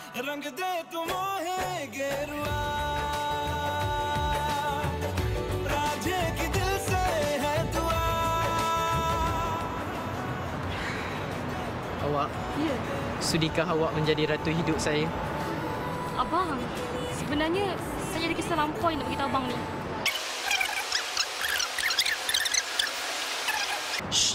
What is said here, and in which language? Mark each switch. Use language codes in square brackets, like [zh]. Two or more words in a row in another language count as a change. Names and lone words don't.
[hi] रंग दे तुम है गेरुआ राजे की दिल से है दुआ. [ms] Awak, Ya, sudikah awak menjadi ratu hidup saya? abang. Sebenarnya saya ada kisah lampau nak beritahu abang ni. Shh.